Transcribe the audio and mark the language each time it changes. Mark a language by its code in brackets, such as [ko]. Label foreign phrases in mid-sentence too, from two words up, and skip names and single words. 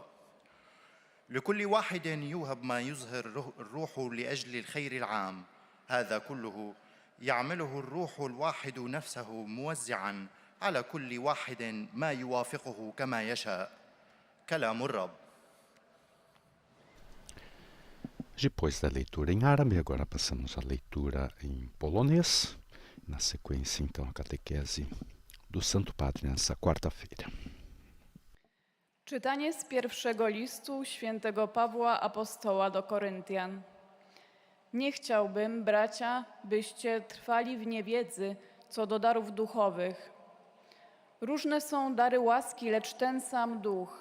[ar] لكل واحد يوهب ما يظهر الروح لأجل الخير العام. هذا كله يعمله الروح الواحد نفسه موزعاً على كل واحد ما يوافقه كما يشاء. كلام الرب. [pt] Depois da leitura em árabe, agora passamos à leitura em polonês. Na sequência, então, a catequese do Santo Padre nessa quarta-feira. [pl] Czytanie z pierwszego listu świętego Pawła Apostoła do Koryntian. Nie chciałbym, bracia, byście trwali w niewiedzy co do darów duchowych. Różne są dary łaski, lecz ten sam Duch.